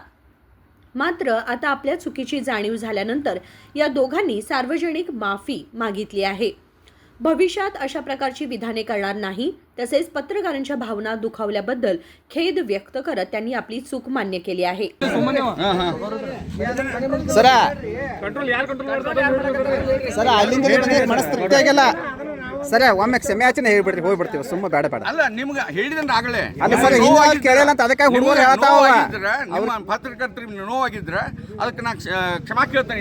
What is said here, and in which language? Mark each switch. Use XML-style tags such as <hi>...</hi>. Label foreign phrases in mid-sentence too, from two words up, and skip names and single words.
<mr>मात्र आता आपल्या चुकीची जाणीव झाल्यानंतर या दोघांनी सार्वजनिक माफी मागितली आहे. भविष्यात अशा प्रकारची विधाने करणार नाही, तसेच पत्रकारांच्या भावना दुखावल्याबद्दल खेद व्यक्त करत त्यांनी आपली चूक मान्य केली आहे.</mr> <kn>ಸರಿ ಒಮ್ಮೆ ಕ್ಷಮೆ ಯಾಚನೆ ಹೇಳ್ಬಿಡ್ರಿ ಹೋಗ್ಬಿಡ್ತೀವಿ ಸುಮ್ಮನೆ ಬೇಡ ಬೇಡ ಅಲ್ಲ ನಿಮ್ಗೆ ಹೇಳಿದ್ರೆ ಆಗಲೇ ಅಲ್ಲ ಸರ್ ಹಿಂಗ ಕೇಳಿಲ್ಲ ಅಂತ ಅದಕ್ಕೆ ಹುಡುಗರು ಹೇಳ್ತಾವ ನಿಮ್ಮ ಪತ್ರಕರ್ತರಿಗೆ ನೋವಾಗಿದ್ರೆ ಅದಕ್ಕೆ ನಾ ಕ್ಷಮಾ ಕೇಳ್ತೇನೆ.</kn>